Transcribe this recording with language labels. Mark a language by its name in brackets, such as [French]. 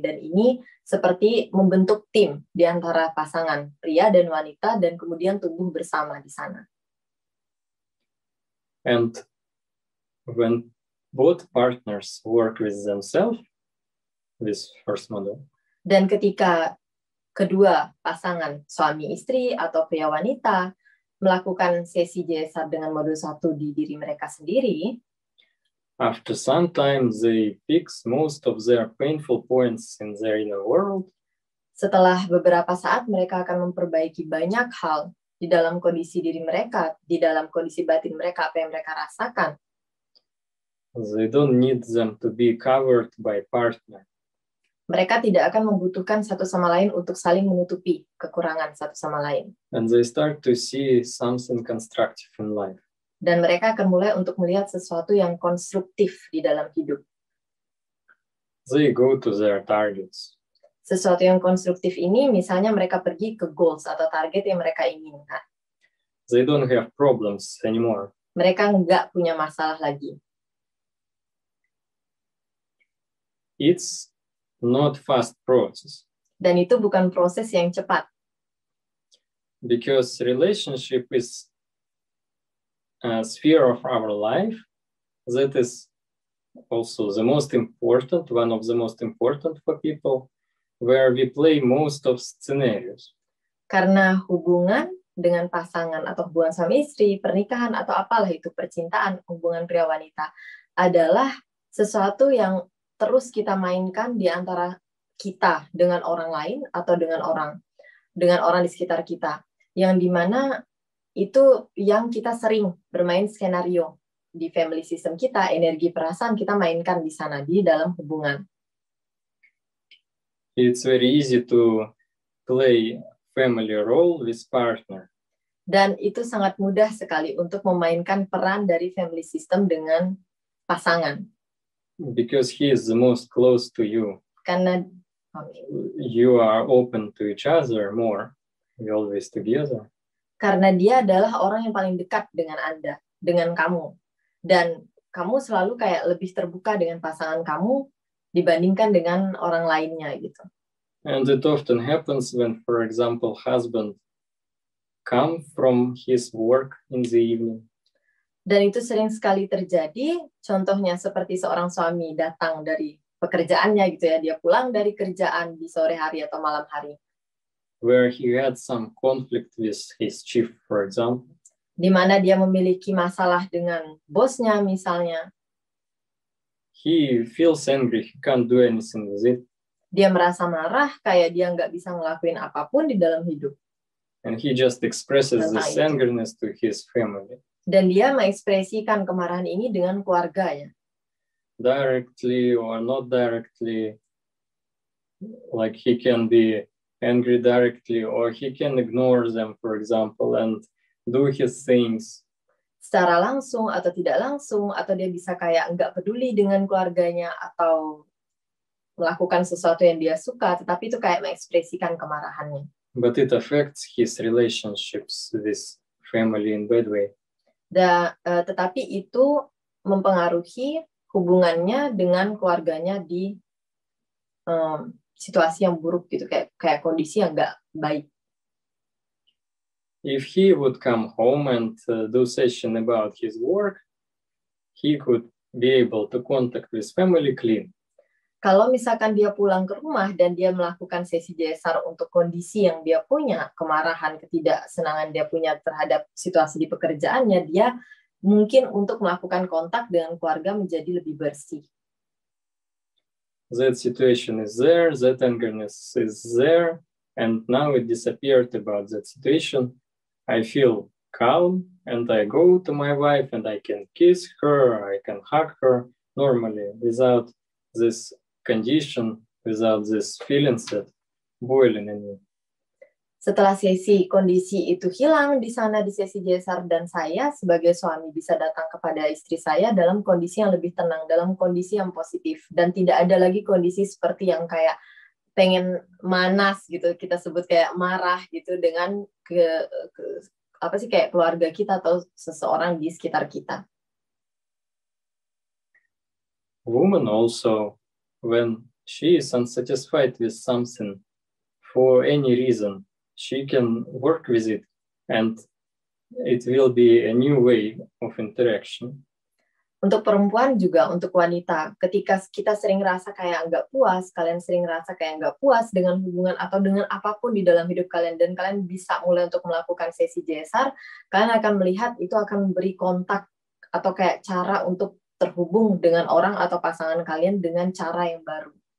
[Indonesian] Dan ini seperti membentuk tim di antara pasangan pria dan wanita, dan kemudian tumbuh bersama di sana. [English] And when both partners work with themselves, this first model. [Indonesian] Dan ketika kedua pasangan suami istri atau pria wanita melakukan sesi GSR dengan modul 1 di diri mereka sendiri, [English] after some time they fix most of their painful points in their inner world. [Indonesian] Setelah beberapa saat mereka akan memperbaiki banyak hal di dalam kondisi diri mereka, di dalam kondisi batin mereka, apa yang mereka rasakan. [English] They don't need them to be covered by partner. [Indonesian] Mereka tidak akan membutuhkan satu sama lain untuk saling menutupi kekurangan satu sama lain. [English] And they start to see something constructive in life. [Indonesian] Dan mereka akan mulai untuk melihat sesuatu yang konstruktif di dalam hidup. [English] They go to their targets. [Indonesian] Sesuatu yang konstruktif ini misalnya mereka pergi ke goals atau target yang mereka inginkan. [English] They don't have problems anymore. [Indonesian] Mereka nggak punya masalah lagi. [English] It's not fast process. [Indonesian] Dan itu bukan proses yang cepat. [English] Because relationship is a sphere of our life that is also the most important, one of the most important for people, where we play most of scenarios. [Indonesian] Karena hubungan dengan pasangan atau hubungan suami istri, pernikahan atau apalah itu, percintaan, hubungan pria wanita, adalah sesuatu yang terus kita mainkan di antara kita dengan orang lain atau dengan orang di sekitar kita. Yang dimana itu yang kita sering bermain skenario di family system kita, energi perasaan kita mainkan di sana, di dalam hubungan. [English] It's very easy to play family role with partner. [Indonesian] Dan itu sangat mudah sekali untuk memainkan peran dari family system dengan pasangan. [English] Because he is the most close to you. [Indonesian] Karena [English] you are open to each other more. You're always together. [Indonesian] Karena dia adalah orang yang paling dekat dengan Anda, dengan kamu. Dan kamu selalu kayak lebih terbuka dengan pasangan kamu dibandingkan dengan orang lainnya gitu. [English] And it often happens when, for example, husband come from his work in the evening. [Indonesian] Dan itu sering sekali terjadi, contohnya seperti seorang suami datang dari pekerjaannya gitu ya, dia pulang dari kerjaan di sore hari atau malam hari. [English] Where he had some conflict with his chief, for example. [Indonesian] Di mana dia memiliki masalah dengan bosnya misalnya. [English] He feels angry, he can't do anything with it. [Indonesian] Dia merasa marah, kayak dia nggak bisa ngelakuin apapun di dalam hidup. [English] And he just expresses this angerness to his family. [Indonesian] Dan dia mengekspresikan kemarahan ini dengan keluarganya. [English] Directly or not directly, like he can be angry directly or he can ignore them, for example, and do his things. [Indonesian] Secara langsung atau tidak langsung, atau dia bisa kayak nggak peduli dengan keluarganya atau melakukan sesuatu yang dia suka, tetapi itu kayak mengekspresikan kemarahannya. [English] But it affects his relationships with family in bad way. [Indonesian] Tetapi itu mempengaruhi hubungannya dengan keluarganya di situasi yang buruk gitu, kayak kondisi yang nggak baik. [English] If he would come home and do session about his work, he could be able to contact with family clean. [Indonesian] Kalau misalkan dia pulang ke rumah dan dia melakukan sesi JSR untuk kondisi yang dia punya, kemarahan, ketidaksenangan dia punya terhadap situasi di pekerjaannya, dia mungkin untuk melakukan kontak dengan keluarga menjadi lebih bersih. [English] That situation is there, that angerness is there, and now it disappeared about that situation. I feel calm, and I go to my wife, and I can kiss her, I can hug her normally, without this condition, without this feelings that boiling in me. [Indonesian] Setelah kondisi itu hilang di sana di sesi JSR, dan saya sebagai suami bisa datang kepada istri saya dalam kondisi yang lebih tenang, dalam kondisi yang positif, dan tidak ada lagi kondisi seperti yang kayak pengen manas gitu, kita sebut kayak marah gitu dengan kayak keluarga kita atau seseorang di sekitar kita. [English] Woman also, when she is unsatisfied with something for any reason, she can work with it and it will be a new way of interaction. [Indonesian] Untuk perempuan juga, untuk wanita, ketika kita sering rasa kayak nggak puas, kalian sering rasa kayak nggak puas dengan hubungan atau dengan apapun di dalam hidup kalian, dan kalian bisa mulai untuk melakukan sesi JSR, kalian akan melihat itu akan memberi kontak atau kayak cara untuk terhubung dengan orang atau pasangan kalian dengan cara yang baru.